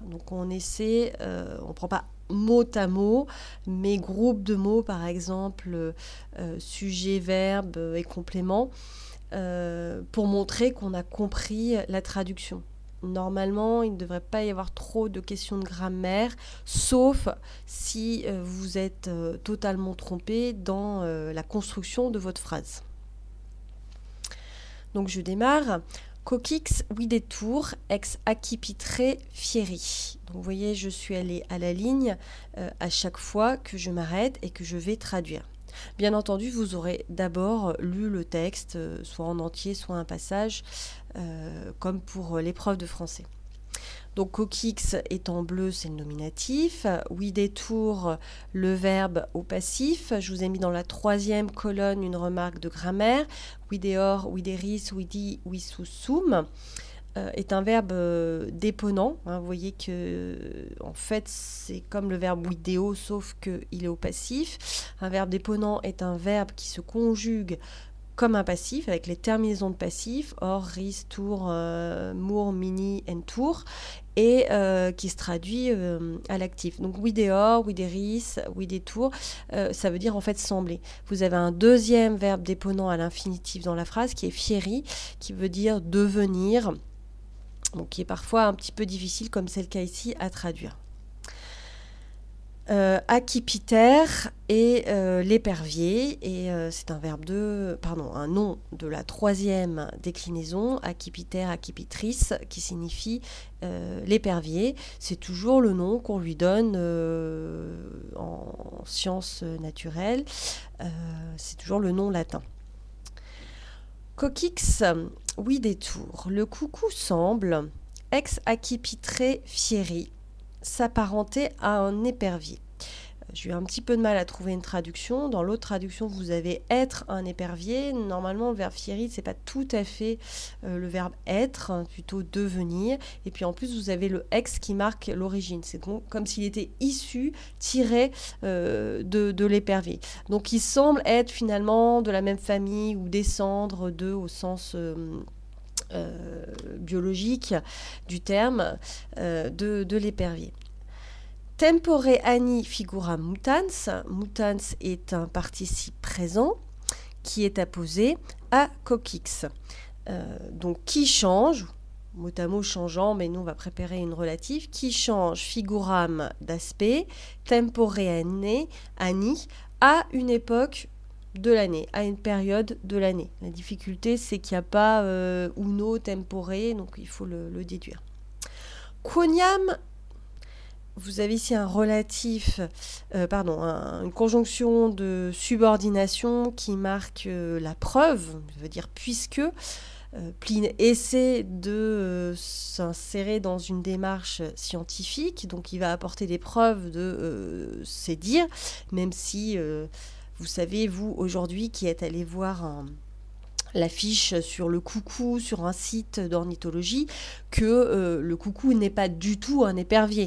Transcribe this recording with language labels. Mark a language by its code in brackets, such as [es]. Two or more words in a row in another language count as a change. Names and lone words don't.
[fr] Donc, on essaie, on ne prend pas mot à mot, mais groupe de mots, par exemple, sujet, verbe et complément, pour montrer qu'on a compris la traduction. Normalement, il ne devrait pas y avoir trop de questions de grammaire, sauf si vous êtes totalement trompé dans la construction de votre phrase. Donc je démarre. [la] Coccyx videtur ex accipitre fieri. [fr] Donc vous voyez, je suis allée à la ligne à chaque fois que je m'arrête et que je vais traduire. Bien entendu, vous aurez d'abord lu le texte, soit en entier, soit un passage, comme pour l'épreuve de français. Donc, coccyx est en bleu, c'est le nominatif. Videtur, le verbe au passif. Je vous ai mis dans la troisième colonne une remarque de grammaire. [la] Videor, videris, vidi, visusum [fr] est un verbe déponent. Vous voyez que en fait c'est comme le verbe video sauf qu'il est au passif. Un verbe déponent est un verbe qui se conjugue comme un passif avec les terminaisons de passif, [la] or, ris, tour, mour, mini, entour, [fr] et qui se traduit à l'actif. [la] Donc videor, videris, videtur, [fr] ça veut dire en fait sembler. Vous avez un deuxième verbe déponent à l'infinitif dans la phrase qui est fieri, qui veut dire devenir, donc qui est parfois un petit peu difficile, comme c'est le cas ici, à traduire. Accipiter est l'épervier, et c'est un un nom de la troisième déclinaison, [la] accipiter, accipitrice, [fr] qui signifie l'épervier. C'est toujours le nom qu'on lui donne en sciences naturelles, c'est toujours le nom latin. [la] Coccyx videtur, [fr] le coucou semble, [la] ex accipitre fieri, [fr] s'apparenter à un épervier. J'ai eu un petit peu de mal à trouver une traduction. Dans l'autre traduction, vous avez être un épervier. Normalement, le verbe fieri, c'est pas tout à fait le verbe être, hein, plutôt devenir. Et puis en plus, vous avez le ex qui marque l'origine. C'est comme s'il était issu, tiré de l'épervier. Donc il semble être finalement de la même famille ou descendre de au sens biologique du terme de l'épervier. [la] Tempore ani figura mutans. [fr] Mutans est un participe présent qui est apposé à coccyx. Donc qui change, mot à mot changeant, mais nous on va préparer une relative, qui change figuram d'aspect, [la] tempore ani, [fr] à une époque de l'année, à une période de l'année. La difficulté, c'est qu'il n'y a pas [la] uno tempore, [fr] donc il faut le déduire. Quoniam, vous avez ici un relatif, une conjonction de subordination qui marque la preuve, ça veut dire puisque. Pline essaie de s'insérer dans une démarche scientifique, donc il va apporter des preuves de ses dires, même si vous savez, vous, aujourd'hui, qui êtes allé voir l'affiche sur le coucou, sur un site d'ornithologie, que le coucou n'est pas du tout un épervier.